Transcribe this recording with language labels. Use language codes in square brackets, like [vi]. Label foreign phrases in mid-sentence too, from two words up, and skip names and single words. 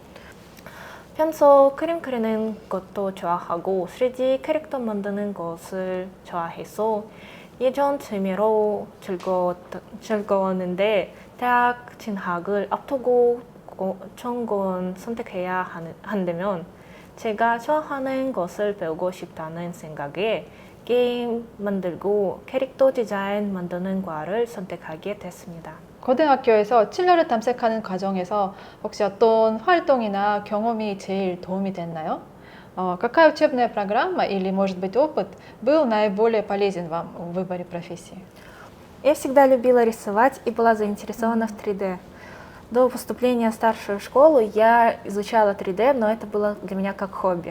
[ko] 평소 그림 그리는 것도 좋아하고 3D 캐릭터 만드는 것을 좋아해서 예전 취미로 즐거웠는데 대학 진학을 앞두고 전공 선택해야 한다면 제가 좋아하는 것을 배우고 싶다는 생각에 게임 만들고 캐릭터 디자인 만드는 과를 선택하게 됐습니다. 고등학교에서 진로를 탐색하는 과정에서 혹시 어떤 활동이나 경험이 제일 도움이 됐나요? [ru] Какая учебная программа или, может быть, опыт был наиболее полезен вам в выборе профессии? Я всегда любила рисовать и была заинтересована в 3D. До поступления в старшую школу я изучала 3D, но это было для меня как хобби.